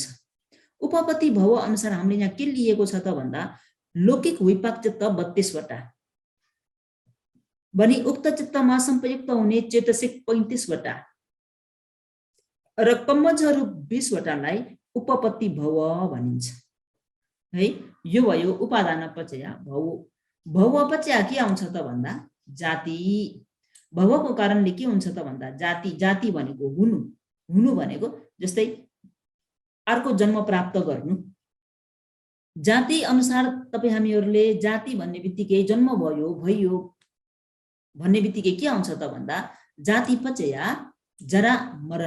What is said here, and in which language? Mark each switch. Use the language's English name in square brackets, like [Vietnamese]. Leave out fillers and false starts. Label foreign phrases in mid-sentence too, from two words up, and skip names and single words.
[Nepali] उपपत्ति भव अनुसार हामीले यहाँ के लिएको छ त भन्दा लौकिक विपाक चित्त 32 वटा भने उक्त चित्तमा संप्रयुक्त हुने चेतसिक 35 वटा र कम्मजहरू 20 वटालाई उपपत्ति भव भनिन्छ है। यो भयो [Pali] उपादान पचया भव। भव पचया [Nepali] के आउँछ त भन्दा जाति। भवको कारणले के हुन्छ त भन्दा जाति। जाति भनेको हुनु, हुनु भनेको जस्तै अर्को जन्म प्राप्त गर्नु। जाति अनुसार तपाईँ हामीहरूले जाति भन्ने बित्तिकै जन्म भयो भइयो भन्ने बित्तिकै के आउँछ त भन्दा [Pali] जाति पचया जरा मरण।